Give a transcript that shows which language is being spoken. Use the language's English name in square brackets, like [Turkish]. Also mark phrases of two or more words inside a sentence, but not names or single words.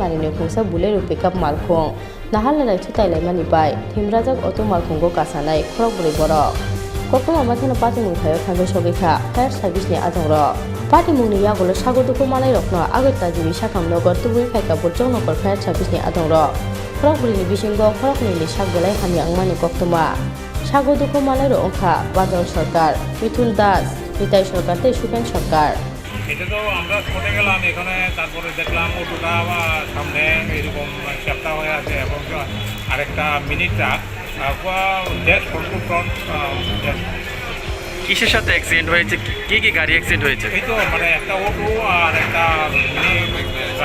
[Kok Borok] मारिनो खुंसा बुलेरो पिकअप मालखुं नाहालाय थुताइलाय मानिबाय थिमराजाक अटो मालखुंगो कासानाय खरगब्रै बरक कक्तुमा माथानो पाटिमुं थायो थांगो सगैखा [English] fire service [Kok Borok] आदंर पाटिमुंनि यागुलो सागुदुकु मालाय रखनो आगतला जिबि साखामनगर तुबुइ फाइका बुरजों नगर [English] fire service [Kok Borok] आदंर खरगब्रैनि बिसिंगो खरगनैनि सागबोलाय हानि आंमानि कक्तुमा सागुदुकु मालाय रंखा बादल सरकार मिथुल दास निताई सरकार ते सुकेन सरकार [Bangla] এটা তো আমরা স্পটে গেলাম এখানে তারপরে দেখলাম অটোটা সামনে এরকম চ্যাপ্টা হয়ে আছে এবং আরেকটা [English] mini truck dash front to front [Bangla] কিসের সাথে অ্যাক্সিডেন্ট হয়েছে কি গাড়ি অ্যাক্সিডেন্ট হয়েছে এই তো মানে একটা অটো আর একটা [English] mini truck